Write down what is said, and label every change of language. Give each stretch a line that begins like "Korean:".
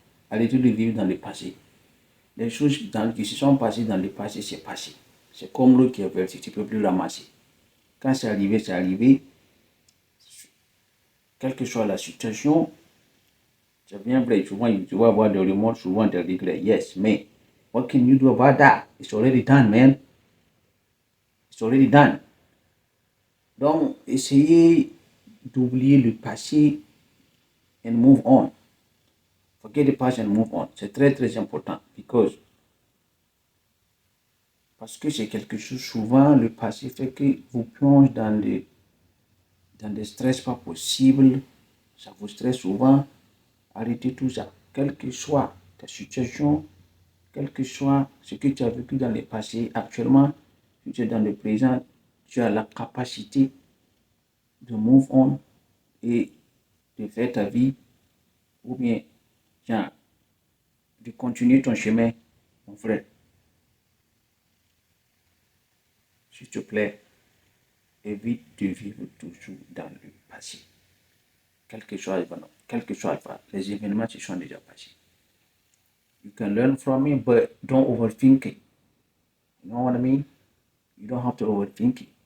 French: Arrêtez de vivre dans le passé. Les choses qui se sont passées dans le passé, c'est passé. C'est comme l'eau qui est versée, tu ne peux plus ramasser. Quand c'est arrivé, c'est arrivé. Quelle que soit la situation, c'est bien vrai. Souvent, tu vas avoir des remords, souvent des regrets.
English: Yes, mais what can you do about that? It's already done, man. It's already done.
French: Donc, essayez d'oublier le passé
English: and move on. Forget the past and move on.
French: C'est très très important parce que c'est quelque chose, souvent le passé fait que vous plonge dans des stress pas possibles. Ça vous stresse souvent. Arrêtez tout ça. Quelle que soit ta situation, quel que soit ce que tu as vécu dans le passé, actuellement, tu es dans le présent, tu as la capacité de
English: move on
French: et de faire ta vie ou bien genre, de continuer ton chemin, mon frère. S'il te plaît, évite de vivre toujours dans le passé. Quel que soit les événements qui sont déjà passés.
English: You can learn from it, but don't overthink it. You know what I mean? You don't have to overthink it.